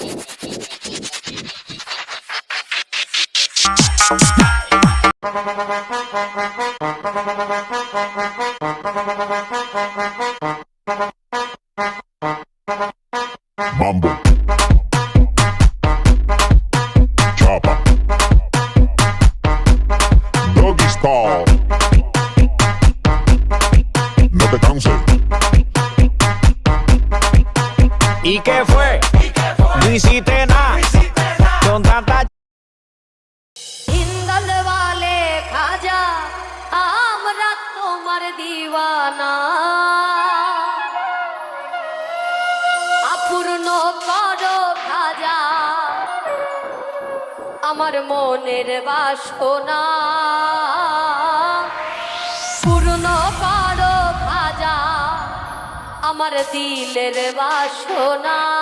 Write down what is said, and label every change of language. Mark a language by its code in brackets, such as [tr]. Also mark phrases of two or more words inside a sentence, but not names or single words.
[es] Mambo, [en] chopper, doggy style, [es] no te canses. ¿Y qué fue? No hiciste nada con tanta [bn] হিন্দল वाले খাজা আমরা তোমার দিওয়ানা, অপূর্ণ করো খাজা আমার মনের বাসনা, পূর্ণ করো খাজা আমার দিলের বাসনা।